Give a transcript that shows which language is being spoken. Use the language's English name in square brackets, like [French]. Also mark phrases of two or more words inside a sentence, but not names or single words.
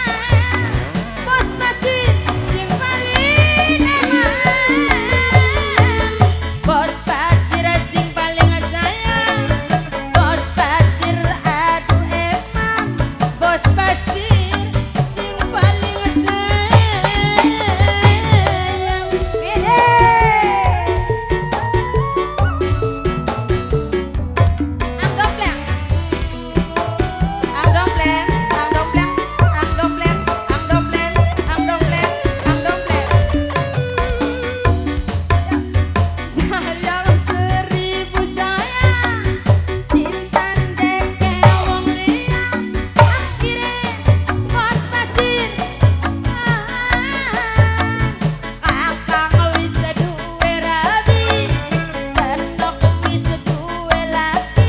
[Javanese] Bos Basir sing paling eman. Bos Basir sing paling sayang. Bos Basir aduh eman. Bos Basir sing paling sayang. Bede. Ang dompleng, ang dompleng, ang dompleng, ang dompleng, ang dompleng, ang dompleng, ang dompleng. [Indonesian] Sayang seribu sayang, [Javanese] cinta ndeke wong liya. Akhire Bos Basir, kakang wis duwe rabi, senok wis duwe laki.